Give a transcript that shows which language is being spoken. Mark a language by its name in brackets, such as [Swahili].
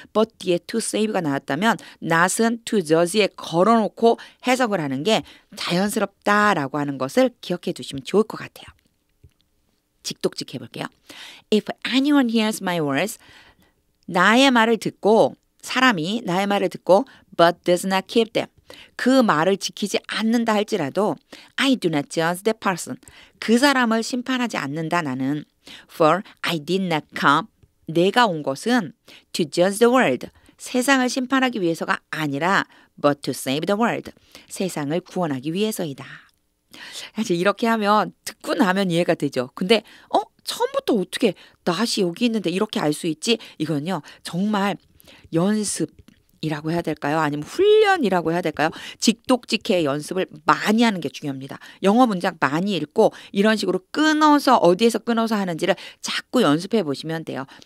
[Korean] but 뒤에 to save가 나왔다면 not은 to judge에 걸어놓고 해석을 하는 게 자연스럽다라고 하는 것을 기억해 두시면 좋을 것 같아요. 직독직 해볼게요. [English] If anyone hears my words, [Korean] 나의 말을 듣고 사람이 나의 말을 듣고 [English] but does not keep them. [Korean] 그 말을 지키지 않는다 할지라도 [English] I do not judge that person. [Korean] 그 사람을 심판하지 않는다 나는. [English] For I did not come. [Korean] 내가 온 것은 [English] to judge the world. [Korean] 세상을 심판하기 위해서가 아니라 [English] but to save the world. [Korean] 세상을 구원하기 위해서이다. 사실 이렇게 하면 듣고 나면 이해가 되죠. 근데 처음부터 어떻게 not이 여기 있는데 이렇게 알 수 있지? 이건요. 정말 연습이라고 해야 될까요? 아니면 훈련이라고 해야 될까요? 직독직해 연습을 많이 하는 게 중요합니다. 영어 문장 많이 읽고 이런 식으로 끊어서 어디에서 끊어서 하는지를 자꾸 연습해 보시면 돼요.